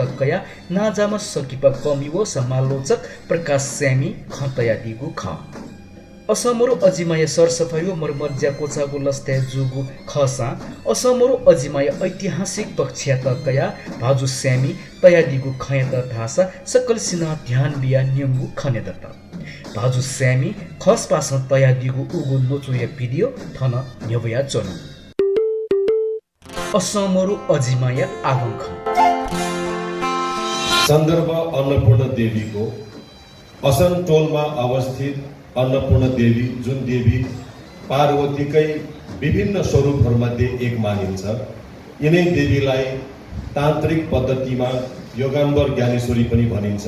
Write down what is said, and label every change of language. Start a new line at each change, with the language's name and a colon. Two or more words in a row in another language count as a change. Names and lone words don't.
Newari: तकया नाजामा सकिपा कमिवो समालोचक प्रकाश स्यामी खतया दिगु ख असमरो अजिमाया सरसफाई मर्मज्या कोचागु लस्ते जुगु खसा असमरो अजिमाया ऐतिहासिक पक्ष या तकया भाजु स्यामी तया दिगु खयत भाषा सकल सिना ध्यान बिया न्यंगु खनेदत भाजु स्यामी खस पास तया दिगु उगु नोचुया भिडियो थन न्यवया चनु असमरु अजिमाया आगंख
Nepali: सन्दर्भ अन्नपूर्ण देवीको असन टोलमा अवस्थित अन्नपूर्ण देवी जुन देवी पार्वतीकै विभिन्न स्वरूपहरूमध्ये एक मानिन्छ। यिनै देवीलाई तान्त्रिक पद्धतिमा योगाम्बर ज्ञानेश्वरी पनि भनिन्छ।